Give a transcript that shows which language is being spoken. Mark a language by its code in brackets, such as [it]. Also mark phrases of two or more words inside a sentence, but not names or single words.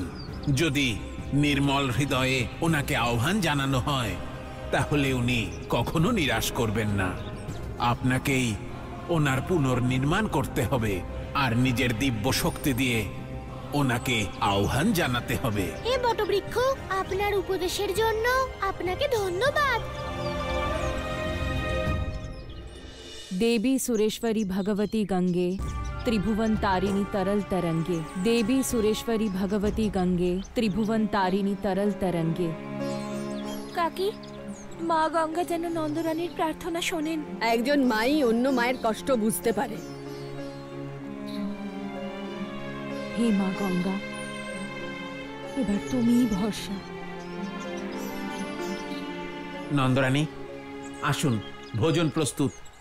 [bn] যদি নির্মল হৃদয়ে ওনাকে আহ্বান জানানো হয় তাহলে উনি কখনো নিরাশ করবেন না। আপনাকেই ওনার পুনর্নির্মাণ করতে হবে আর নিজের দিব্য শক্তি দিয়ে ওনাকে আহ্বান জানাতে হবে। হে বটবৃক্ষ, আপনার উপদেশের জন্য আপনাকে ধন্যবাদ। [sa] देवी सुरेश्वरी भगवती गंगे त्रिभुवन तारिणी तरल तरंगे। देवी सुरेश्वरी भगवती गंगे त्रिभुवन तारिणी तरल तरंगे। [bn] কাকি, মা গঙ্গা যেন নন্দরানীর প্রার্থনা শোনেন। একজন মাই অন্য মায়ের কষ্ট বুঝতে পারে। হে মা গঙ্গা, এবার তুমিই ভরসা। নন্দরানী, আসুন, ভোজন প্রস্তুত।